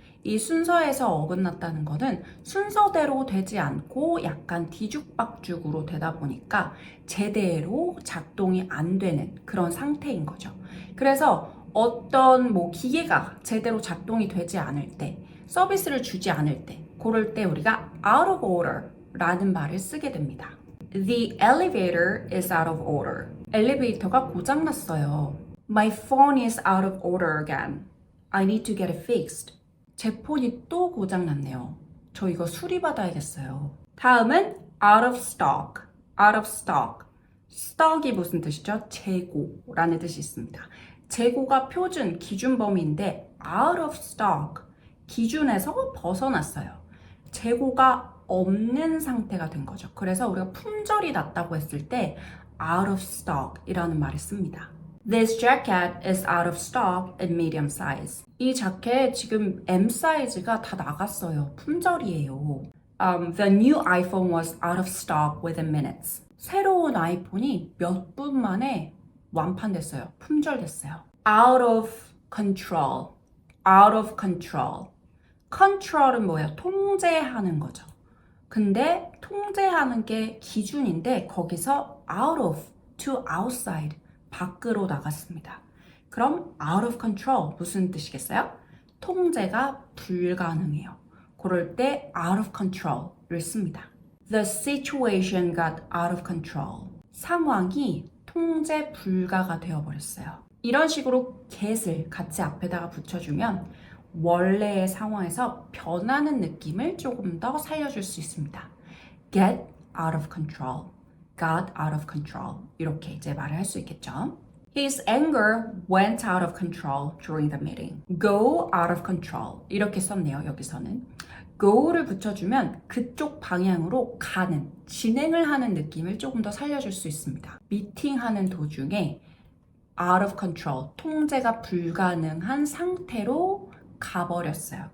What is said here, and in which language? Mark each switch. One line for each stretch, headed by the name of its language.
Korean: 이 순서에서 어긋났다는 것은 순서대로 되지 않고 약간 뒤죽박죽으로 되다 보니까 제대로 작동이 안 되는 그런 상태인 거죠. 그래서 어떤 기계가 제대로 작동이 되지 않을 때, 서비스를 주지 않을 때, 그럴 때 우리가 out of order 라는 말을 쓰게 됩니다.
English: The elevator is out of order.
Korean: 엘리베이터가 고장났어요.
English: My phone is out of order again. I need to get it fixed.
Korean: 제 폰이 또 고장났네요. 저 이거 수리받아야겠어요.
English: 다음은 out of stock. out of stock.
Korean: stock이 무슨 뜻이죠? 재고라는 뜻이 있습니다. 재고가 표준, 기준 범위인데 out of stock. 기준에서 벗어났어요. 재고가 없는 상태가 된 거죠. 그래서 우리가 품절이 났다고 했을 때 out of stock 이라는 말을 씁니다.
English: This jacket is out of stock in medium size.
Korean: 이 자켓 지금 M 사이즈가 다 나갔어요. 품절이에요.
English: The new iPhone was out of stock within minutes.
Korean: 새로운 아이폰이 몇 분 만에 완판됐어요. 품절됐어요.
English: Out of control. out of control.
Korean: control은 뭐예요? 통제하는 거죠. 근데 통제하는 게 기준인데 거기서 out of to outside. 밖으로 나갔습니다. 그럼 out of control 무슨 뜻이겠어요? 통제가 불가능해요. 그럴 때 out of control를 씁니다.
English: The situation got out of control.
Korean: 상황이 통제 불가가 되어버렸어요. 이런 식으로 get을 같이 앞에다가 붙여주면 원래의 상황에서 변하는 느낌을 조금 더 살려줄 수 있습니다.
English: Get out of control. got out of control.
Korean: 이렇게 이제 말을 할 수 있겠죠.
English: His anger went out of control during the meeting. Go out of control.
Korean: 이렇게 썼네요, 여기서는. go를 붙여주면 그쪽 방향으로 가는, 진행을 하는 느낌을 조금 더 살려줄 수 있습니다. 미팅하는 도중에 out of control, 통제가 불가능한 상태로 가버렸어요.